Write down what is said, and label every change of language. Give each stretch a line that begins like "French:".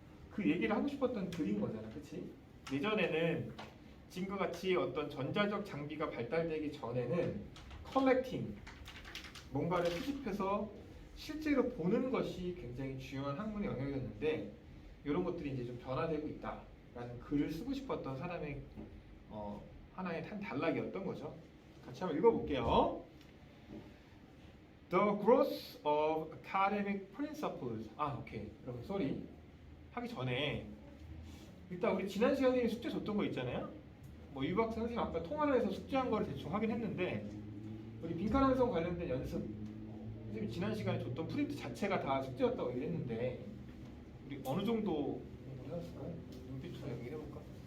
Korean: 그 얘기를 하고 싶었던 글인 거잖아. 그치? 예전에는 지금과 같이 어떤 전자적 장비가 발달되기 전에는 컬렉팅, 뭔가를 수집해서 실제로 보는 것이 굉장히 중요한 학문의 영역이었는데 이런 것들이 이제 좀 변화되고 있다라는 글을 쓰고 싶었던 사람의 하나의 한 단락이었던 거죠. 같이 한번 읽어볼게요.
English: The growth of academic principles.
Korean: 오케이. 여러분, sorry. 하기 전에 일단 우리 지난 시간에 숙제 줬던 거 있잖아요. 뭐 유박 선생님 아까 통화를 해서 숙제한 거를 대충 하긴 했는데 우리 빈칸 완성 관련된 연습 선생님이 지난 시간에 줬던 프린트 자체가 다 숙제였다고 얘기했는데 우리 어느 정도 해놨을까요? 눈빛으로 얘기해볼까?